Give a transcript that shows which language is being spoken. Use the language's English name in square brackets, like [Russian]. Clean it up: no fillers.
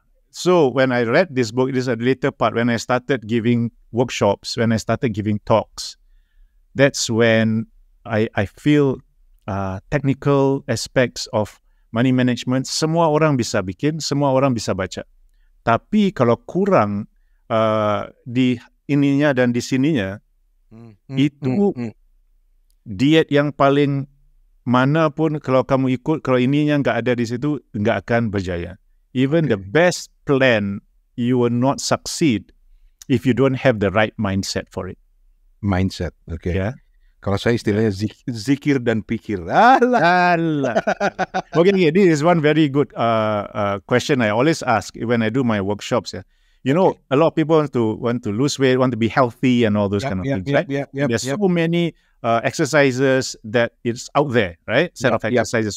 [English] So when I read this book, this is a later part, when I started giving workshops, when I started giving talks, that's when I feel technical aspects of money management, [Indonesian] semua orang bisa bikin, semua orang bisa baca. [Malay] Tapi kalau kurang di ininya dan di sininya, itu diet yang paling mana pun kalau kamu ikut, kalau ininya nggak ada di situ, nggak akan berjaya. [English] Even the best plan, you will not succeed if you don't have the right mindset for it. Mindset, okay. Yeah. [Indonesian] Kalau saya istilahnya zikir dan pikir. [English] Okay, this is one very good question I always ask when I do my workshops. You know, a lot of people want to lose weight, want to be healthy, and all those kind of things, right? There's so many exercises that it's out there, right? Set of exercises.